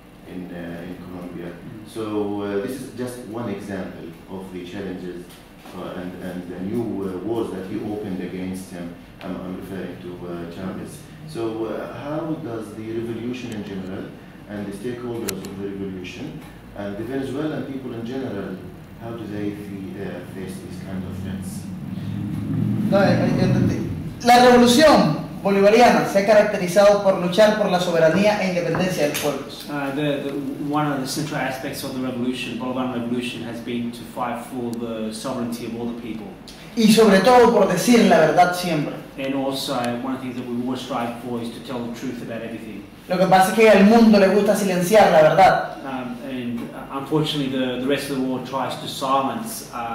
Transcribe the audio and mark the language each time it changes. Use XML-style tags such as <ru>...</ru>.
<en>in Colombia. So this is just one example of the challenges and the new wars that he opened against him. I'm referring to Chavez. So how does the revolution in general and the stakeholders of the revolution and the Venezuelan people in general, how do they face these kind of threats?</en> <es>No, yo entendí. La revolución bolivariana se ha caracterizado por luchar por la soberanía e independencia de los pueblos.</es> <en>One of the central aspects of the revolution, Bolivian revolution, has been to fight for the sovereignty of all the people.</en> <es>Y sobre todo por decir la verdad siempre.</es> <en>And also, one of the things that we always strive for is to tell the truth about everything.</en> <es>Lo que pasa es que al mundo le gusta silenciar la verdad.</es> <en>And unfortunately, the rest of the world tries to silence</en>